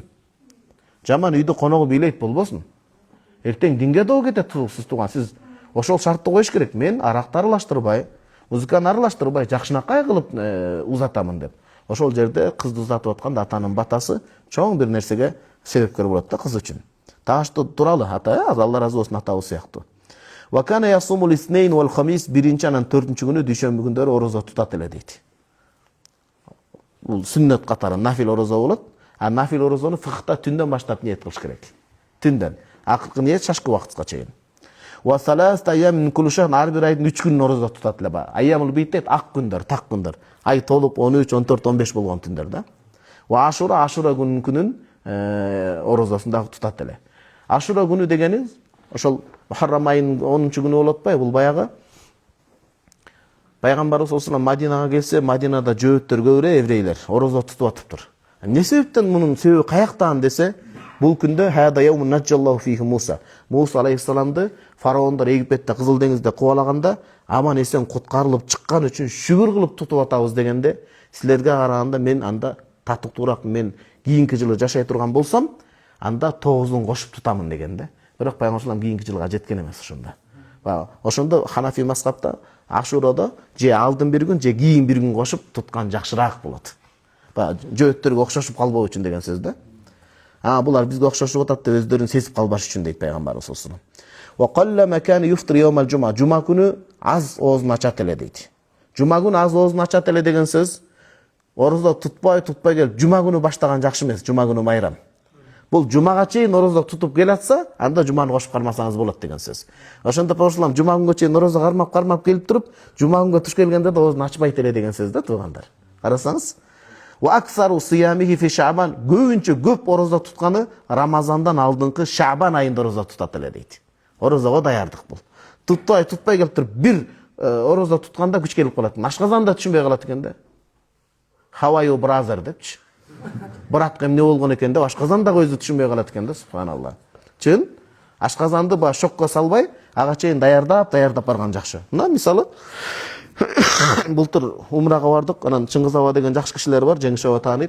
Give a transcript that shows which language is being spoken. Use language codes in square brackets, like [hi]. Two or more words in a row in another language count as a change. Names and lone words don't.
[ky] Жаман үйдө коногу бийлейт болбосун. Эртең динге доо кетет сиз тууган. Сиз ошол шартты коюш керек. Мен аракты аралаштырбай, музыканы аралаштырбай, жакшынакай кылып узатамын деп. Ошол жерде кызды узатып атканда атанын батасы чоң бир нерсеге себепкер болот да кыз үчүн. Тахажжудда туралы ата, Алла разы болсун, атабыз сыяктуу. [ar] وكان يصوم الاثنين والخميس, [ky] биринчи анан 4-чү күнү дүйшөмбү күндөрү орозо тутат эле дейт. Бул сүннөт катары нафил орозо болот. А нафил орозону фыкта түндөн баштап ниет кылыш керек. Түндөн. Акыркы ниет шашкы убактка чейин. [ar] وثلاثة أيام من كل شهر, [ky] ар бир айдын 3 күнүн орозо тутат эле. [ar] أيام البيض [ky] дейт, ак күндөр, так күндөр. Ай толуп 13, 14, 15 болгон түндөр да. Ва ашура күнүн орозосун дагы тутат эле. Ашура күнү дегени ошол Мухаррам айынын 10-чу күнү болот ба? Бул баягы Пайгамбарыбыз осуна Мадинага келсе, Мадинада жөөттөр көбүрө еврейлер орозо тутуп атыптыр. Эмне себептен мунун себеби каяктан десе, бул күндө [ar] هذا يوم نجى الله فيه موسى. [ky] Муса алейхиссаламды фараондор Египетте Кызыл деңизде кубалаганда аман эсен куткарылып чыккан үчүн шүгүр кылып тутуп атабыз дегенде, силерге караганда мен анда татыктуураак, мен кийинки жылы жашай турган болсам, анда 9-ун кошуп тутамын дегенде. Бирок Пайгамбар кийинки жылга жеткен эмес ошондо. Ошондо Ханафи мазхабта Ашурада же алдын бир күн, же кийин бир күн кошуп туткан жакшыраак болот. Жөөттөргө окшошуп калбоо үчүн деген сөз да. Булар бизге окшошуп атат деп өздөрүн сезип калбаш үчүн дейт Пайгамбарыбыз [ar] صلى الله عليه وسلم. وقلما كان يفطر يوم الجمعة. [ky] Жума күнү аз оозун ачат эле дейт. Жума күнү аз оозун ачат эле деген сөз орозо тутпай келип жума күнү баштаган жакшы эмес, жума күнү майрам. Бул жумага чейин орозо тутуп келатса, анда жуманы кошуп кармасаңыз болот деген сөз. Ошондо Пайгамбар жума күнгө чейин орозо кармап келип туруп, жума күнгө туш келгенде да оозун ачпайт эле деген сөз да туугандар. Карасаңыз, [ar] وأكثر صيامه في شعبان, [ky] көбүнчө көп орозо тутканы Рамазандан алдыңкы Шабан айында орозо тутат эле дейт. Орозого даярдык бул. Тутпай келип туруп бир орозо тутканда күч келип калат. Ашказанда түшүнбөй калат экен да. [en] How are you brother депчи. [ky] Братка эмне болгон экен деп ашказандагы өзү түшүнбөй калат экен да, субханалла. Чын? Ашказанды шокко салбай, ага чейин даярдап барган жакшы. Мына мисалы былтыр умрага бардык, анан Чыңгыз аба деген жакшы кишилер бар, Жеңиш аба тааныйт.